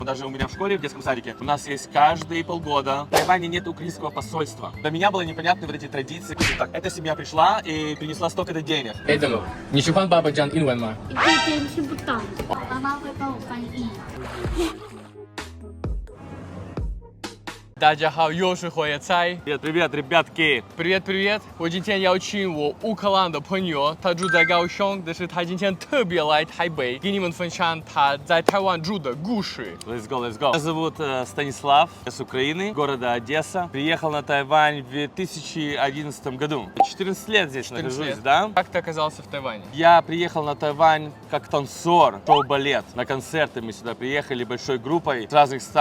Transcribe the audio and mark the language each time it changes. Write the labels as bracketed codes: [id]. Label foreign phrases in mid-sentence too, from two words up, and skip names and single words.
[ru] Даже у меня в школе, в детском садике, у нас есть каждые полгода. В Тайване нет украинского посольства. Для меня было непонятно вот эти традиции. Так, эта семья пришла и принесла столько-то денег. [zh] 哎，怎么？你喜欢爸爸讲英文吗？这边听不懂，妈妈会帮我翻译。大家好，又是火野菜。 [ru] Привет, привет, ребятки. Привет, привет！ [zh] 我今天邀请我乌克兰的朋友，他住在高雄，但是他今天特别来台北，给你们分享他在台湾住的故事。 [en] Let's go, let's go. [ru] Меня зовут Станислав, я с Украины, города Одесса. Приехал на Тайвань в 2011 году. 14 лет здесь 14 нахожусь, лет. да? Как ты оказался в Тайване? Я приехал на Тайвань как танцор, шоу-балет. На концерты мы сюда приехали большой группой с разных стран.